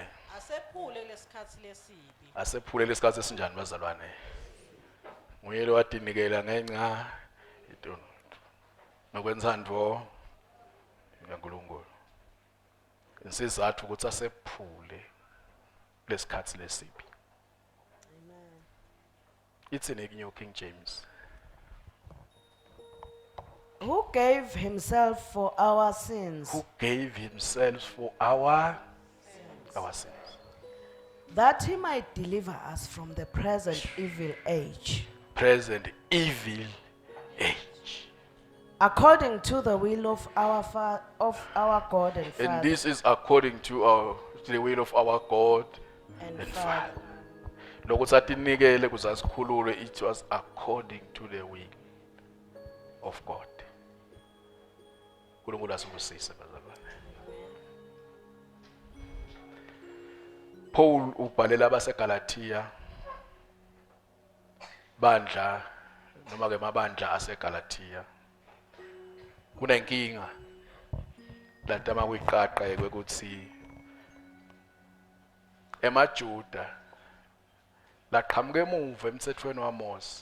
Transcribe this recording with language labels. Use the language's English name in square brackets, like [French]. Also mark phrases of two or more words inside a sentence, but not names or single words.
[Swati] Asephule lesikhathi lesibi. Asephule lesikhathi esinjani bazalwane? Nguye lo watinikela ngenxa yetono. Nokwensandvo yaNkulunkulu. Insizathu ukuthi asephule lesikhathi lesibi. [English] Amen. It's in New King James. Who gave himself for our sins? Who gave himself for our sins. That he might deliver us from the present evil age. Present evil age. according to the will of our God and And Father. this is according to the will of our God And and Father. Father. [Swati] Lokuthi atinikele kuzasikhulule, [English] it was according to the will of God. [Swati] uNkulunkulu asibusise bazalwane. Paul ubhalela abaseGalatia bandla noma ke mabandla aseGalatia. Kunenkinga latama kuyiqaqa kwekuthi emaJuda laqhamuka emuva emthethweni waMose.